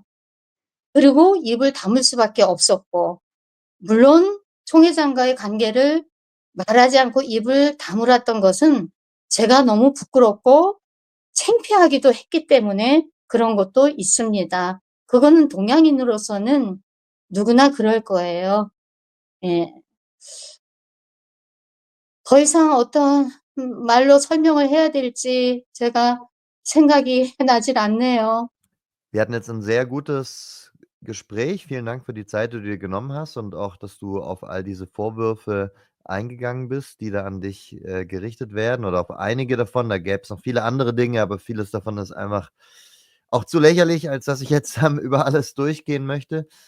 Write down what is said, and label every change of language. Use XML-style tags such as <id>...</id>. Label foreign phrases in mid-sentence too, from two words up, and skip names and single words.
<ko>그리고 입을 다물 수밖에 없었고, 물론 총회장과의 관계를 말하지 않고 입을 다물었던 것은 제가 너무 부끄럽고 창피하기도 했기 때문에 그런 것도 있습니다. 그거는 동양인으로서는 누구나 그럴 거예요. 예. 더 이상 어떤 말로 설명을 해야 될지 제가 생각이 나질 않네요.</ko> <de>Wir hatten jetzt ein sehr gutes Gespräch. Vielen Dank für die Zeit, die du dir genommen hast und auch, dass du auf all diese Vorwürfe eingegangen bist, die da an dich, gerichtet werden oder auf einige davon. Da gäbe es noch viele andere Dinge, aber vieles davon ist einfach auch zu lächerlich, als dass ich jetzt, über alles durchgehen möchte.</de>